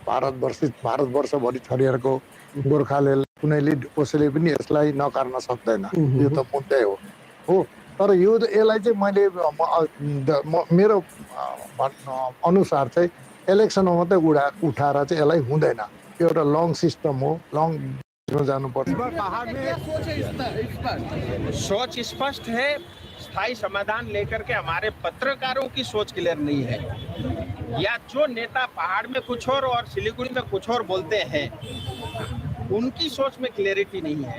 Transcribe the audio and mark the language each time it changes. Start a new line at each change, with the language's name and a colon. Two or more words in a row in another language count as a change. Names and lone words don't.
Nepali: भारतवर्षभरि छरिएको गोर्खाले कुनैले कसैले पनि यसलाई नकार्न सक्दैन, यो त मुद्दै हो। तर यसलाई चाहिँ मैले मेरो अनुसार चाहिँ इलेक्सनमा मात्रै उठाएर चाहिँ यसलाई हुँदैन। यो एउटा
English: long system
Nepali: हो, लङ जानुपर्छ।
Hindi: सोच स्पष्ट है, स्थायी समाधान लेकर के हमारे पत्रकारों की सोच क्लियर नहीं है, या जो नेता पहाड़ में कुछ और सिलीगुड़ी में कुछ और बोलते हैं उनकी सोच में क्लैरिटी नहीं है।